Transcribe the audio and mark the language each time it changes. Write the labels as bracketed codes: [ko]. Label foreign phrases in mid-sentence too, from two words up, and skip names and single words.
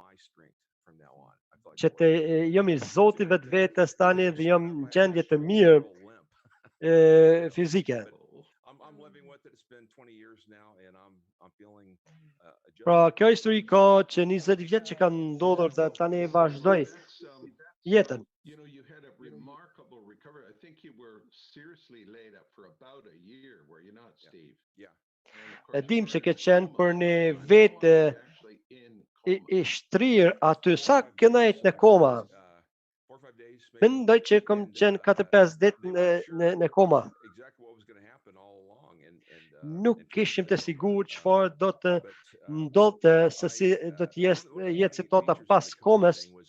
[sq] Që të jam i Zotit vetvetes tani dhe jam në gjendje të mirë fizike. Pra kjo histori ka që 20 vjet që kanë ndodhur dhe tani vazhdoj jetën. [en] You had a remarkable recovery. I think you were seriously laid up for about a year, were you not, Steve? Yeah. [sq] E dim që ke qenë për një vetë i shtrirë aty. Sa këna jetë në koma? Mendoj që kam qenë 4-5 ditë në koma. Nuk kishim të sigur çfarë do të ndodhte, se si do të jetë situata pas komës.